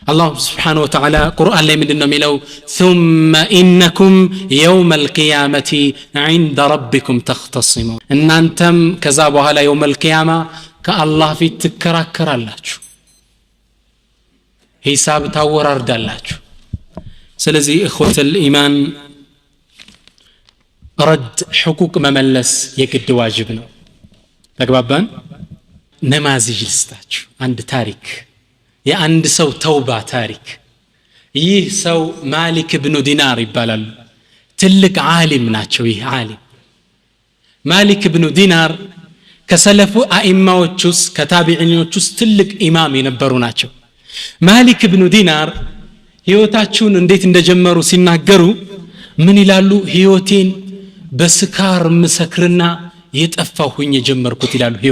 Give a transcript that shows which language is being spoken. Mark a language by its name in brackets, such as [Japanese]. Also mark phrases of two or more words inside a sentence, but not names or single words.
[Arabic] الله سبحانه وتعالى [Amharic] قرآن ላይ ምንድነው የሚለው [Arabic] ثم إنكم يوم القيامة عند ربكم تختصمون [Amharic] እናንተም ከዛ በኋላ [Arabic] يوم القيامة [Amharic] ከአላህ ፊት ትከራከራላችሁ ሂሳብ ታወራርዳላችሁ ስለዚህ [Arabic] اخوة الإيمان رد حقوق [Amharic] መመለስ የግድ ዋጅብ ነው ተግባባን ነማዚጅ ልስጣችሁ አንድ ታሪክ የአንድ ሰው ተውባ ታሪክ ይህ ሰው ማሊክ ኢብኑ ዲናር ይባላል ትልቅ ዓሊም ናቸው ይህ ዓሊም ማሊክ ኢብኑ ዲናር ከሰለፉ አኢማዎች ውስጥ ከታቢዒኖች ውስጥ ትልቅ ኢማም የነበሩ ናቸው ማሊክ ኢብኑ ዲናር ህይወታቸውን እንዴት እንደጀመሩ ሲናገሩ ምን ይላሉ ህይወቴን በስካር መስክርና የጠፋሁኝ የጀመርኩት ይላሉ